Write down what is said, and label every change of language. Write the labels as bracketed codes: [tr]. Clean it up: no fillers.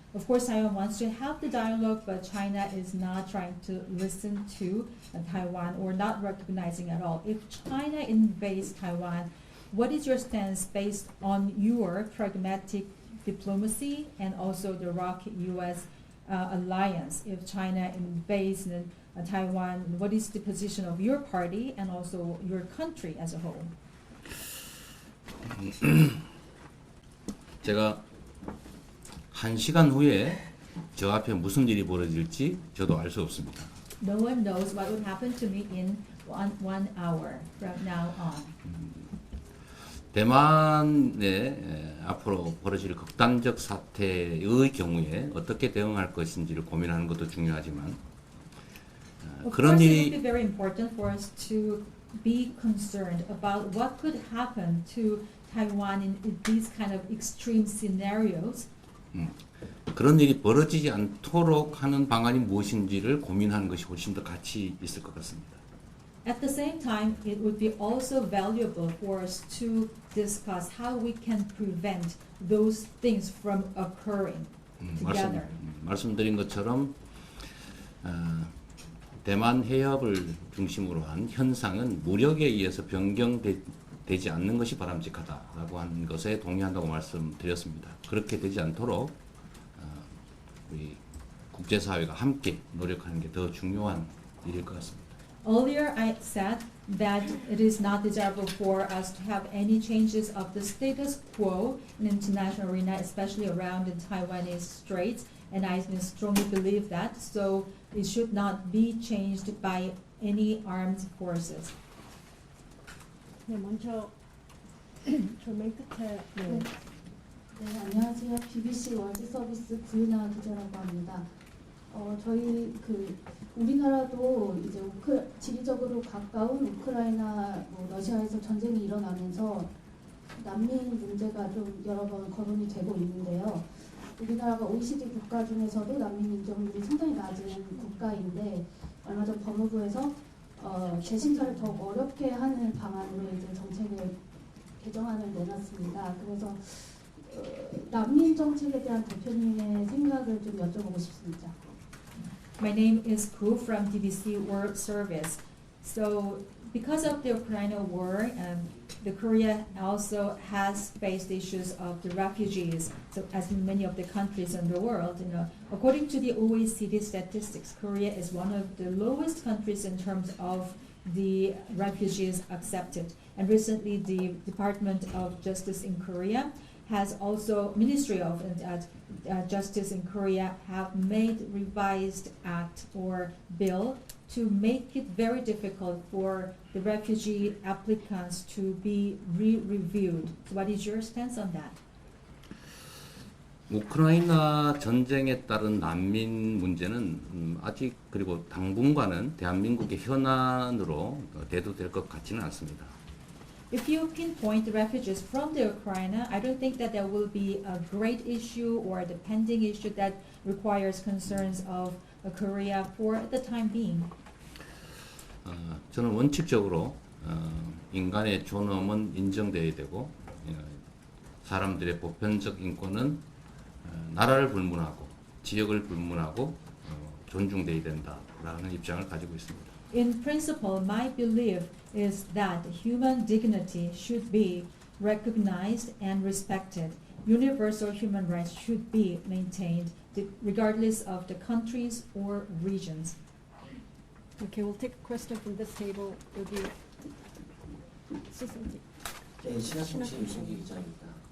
[en] Of course, Taiwan wants to have the dialogue, but China is not trying to listen to Taiwan or not recognizing at all. If China invades Taiwan, what is your stance based on your pragmatic diplomacy and also the ROC-US alliance? If China invades Taiwan, what is the position of your party and also your country as a whole? [ko] 제가 1시간 후에 저 앞에 무슨 일이 벌어질지 저도 알 수 없습니다. [en] No one knows what would happen to me in one hour from now on. [ko] 대만에 앞으로 벌어질 극단적 사태의 경우에 어떻게 대응할 것인지를 고민하는 것도 중요하지만 그런 [en] it [ko] 일이 [en] would be very important for us to be concerned about what could happen to Taiwan in these kind of extreme scenarios. [ko] 그런 일이 벌어지지 않도록 하는 방안이 무엇인지를 고민하는 것이 훨씬 더 가치 있을 것 같습니다. [en] At the same time, it would be also valuable for us to discuss how we can prevent those things from occurring together. [ko] 말씀드린 것처럼 대만 해협을 중심으로 한 현상은 무력에 의해서 변경되지 않는 것이 바람직하다라고 하는 것에 동의한다고 말씀드렸습니다. 그렇게 되지 않도록 우리 국제사회가 함께 노력하는 게 더 중요한 일일 것 같습니다. [en] Earlier, I said that it is not desirable for us to have any changes of the status quo in international arena, especially around the Taiwanese Straits, and I strongly believe that. So it should not be changed by any armed forces. [ko] 네, 먼저 맨 끝에 네. 네, 안녕하세요. BBC 월드 서비스 구윤아 기자라고 합니다. 저희 우리나라도 이제 지리적으로 가까운 우크라이나, 러시아에서 전쟁이 일어나면서 난민 문제가 좀 여러 번 거론이 되고 있는데요. 우리나라가 OECD 국가 중에서도 난민 인정률이 상당히 낮은 국가인데 얼마 전 법무부에서 재심사를 더 어렵게 하는 방안으로 이제 정책을 개정안을 내놨습니다. 그래서 난민 정책에 대한 대표님의 생각을 좀 여쭤보고 싶습니다. [en] My name is Ku from BBC World Service. So, because of the Ukraine war, the Korea also has faced issues of the refugees. So, as many of the countries in the world, according to the OECD statistics, Korea is one of the lowest countries in terms of the refugees accepted. And recently, the Department of Justice in Korea has also, Ministry of Justice in Korea have made revised act or bill to make it very difficult for the refugee applicants to be re-reviewed. So what is your stance on that? [ko] 우크라이나 전쟁에 따른 난민 문제는 아직 그리고 당분간은 대한민국의 현안으로 대두될 것 같지는 않습니다. [en] If you pinpoint the refugees from the Ukraine, I don't think that there will be a great issue or the pending issue that requires concerns of Korea for the time being. [ko] 저는 원칙적으로 인간의 존엄은 인정되어야 되고 사람들의 보편적 인권은 나라를 불문하고 지역을 불문하고 존중되어야 된다라는 입장을 가지고 있습니다. [en] In principle, my belief is that human dignity should be recognized and respected. Universal human rights should be maintained regardless of the countries or regions. Okay, we'll take a question from this table. [ko] 여기 네, 신한통신 유승기 기자입니다.